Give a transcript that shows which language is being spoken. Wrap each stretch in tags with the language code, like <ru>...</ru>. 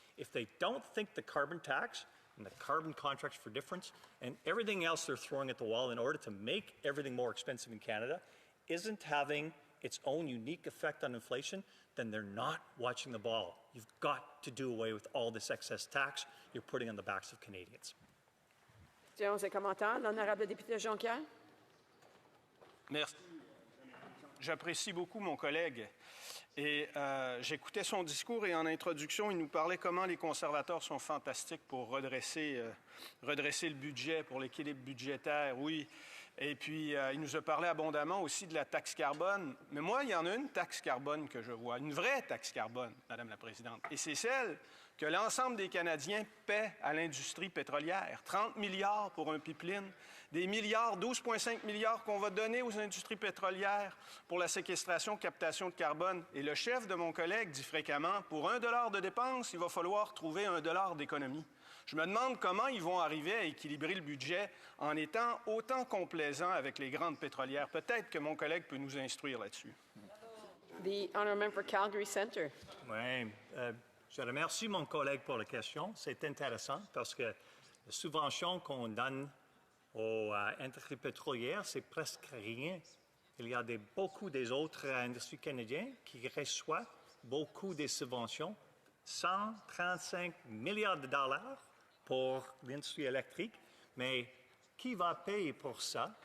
<en>If they don't think the carbon tax and the carbon contracts for difference and everything else they're throwing at the wall in order to make everything more expensive in Canada isn't having its own unique effect on inflation, then they're not watching the ball. You've got to do away with all this excess tax you're putting on the backs of Canadians.</en> <fr>Questions et commentaires. L'honorable député Jonquière. Merci. J'apprécie beaucoup mon collègue. Et j'écoutais son discours et en introduction, il nous parlait comment les conservateurs sont fantastiques pour redresser le budget, pour l'équilibre budgétaire. Oui. Et puis, il nous a parlé abondamment aussi de la taxe carbone. Mais moi, il y en a une taxe carbone que je vois, une vraie taxe carbone, Madame la Présidente. Et c'est celle que l'ensemble des Canadiens paient à l'industrie pétrolière. 30 milliards pour un pipeline, des milliards, 12,5 milliards qu'on va donner aux industries pétrolières pour la séquestration, captation de carbone. Et le chef de mon collègue dit fréquemment, pour $1 de dépenses, il va falloir trouver $1 d'économie. Je me demande comment ils vont arriver à équilibrer le budget en étant autant complaisants avec les grandes pétrolières. Peut-être que mon collègue peut nous instruire là-dessus.</fr> <en>The honourable member for Calgary Centre.</en> <fr>Oui, je remercie mon collègue pour la question. C'est intéressant parce que la subvention qu'on donne aux industries pétrolières, c'est presque rien. Il y a beaucoup des autres industries canadiennes qui reçoivent beaucoup de subventions, 135 milliards de dollars pour l'industrie électrique, mais qui va payer pour ça?</fr>